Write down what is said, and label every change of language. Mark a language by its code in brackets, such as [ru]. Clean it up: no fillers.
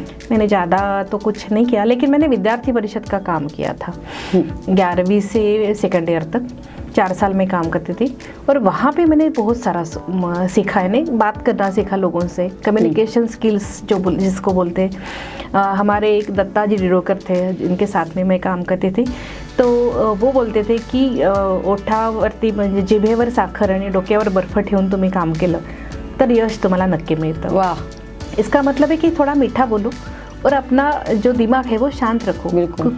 [hi] मैंने ज़्यादा तो कुछ नहीं किया, लेकिन मैंने विद्यार्थी परिषद का काम किया था 11वीं से सेकेंड ईयर तक 4 साल में काम करती थी और वहाँ पे मैंने बहुत सारा सीखा है। बात करना सीखा लोगों से, कम्युनिकेशन स्किल्स जिसको बोलते हैं। हमारे एक दत्ता जी डिरोकर थे जिनके साथ में मैं काम करती थी, तो वो बोलते थे की [mr] ओठावरती म्हणजे जिभेवर साखर आणि डोक्यावर बर्फ ठेवून तुम्ही काम केलं तर यश तुम्हाला नक्की मिळतं। [hi] वाह! इसका मतलब है कि थोड़ा मीठा बोलो और अपना जो दिमाग है वो शांत रखो।